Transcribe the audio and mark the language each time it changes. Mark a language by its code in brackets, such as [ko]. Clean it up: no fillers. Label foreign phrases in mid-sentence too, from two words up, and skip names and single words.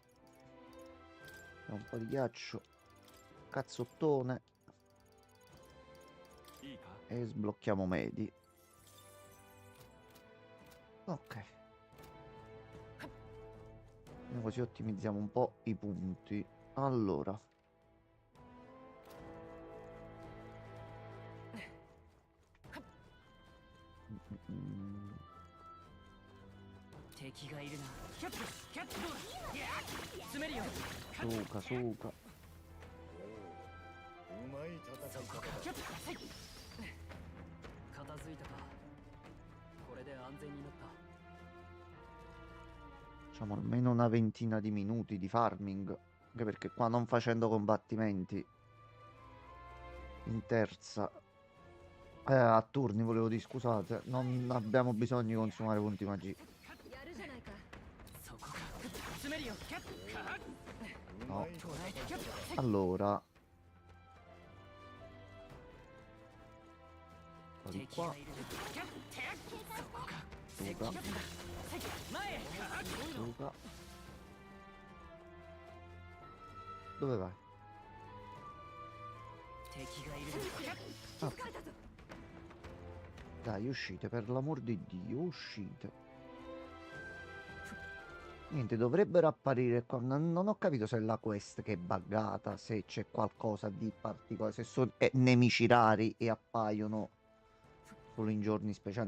[it] Un po' di ghiaccio. Cazzottone. E sblocchiamo Medi. Ok. E così ottimizziamo un po' i punti. Allora. Mm, mm, mm. [ja] 敵がいるな。キャットキャットどうだ。詰めるよ。そうか、そうか。うまい戦い方だ。キャット片付いたか。これで安全になった。 [it] Facciamo almeno una ventina di minuti di farming. Anche perché qua non facendo combattimenti in terza. A turni volevo dire, scusate. Non abbiamo bisogno di consumare punti magia. [ja] やるじゃないか。そこか。詰めるよ。キャット。う [it] No. [ja] まい戦い方だ。 [it] Allora. Di [ja] 敵 [it] qua. [ja] がいるな。キャット。そこか。 [it] Tu qua. [ja] 前へ。 [it] Tu qua. Dove vai? [ja] 敵がいる気づかれたぞ [it] Dai, uscite, per l'amor di Dio, uscite. Niente, dovrebbero apparire qua. Non ho capito se è la quest che è buggata, se c'è qualcosa di particolare, se sono nemici rari e appaiono solo in giorni speciali.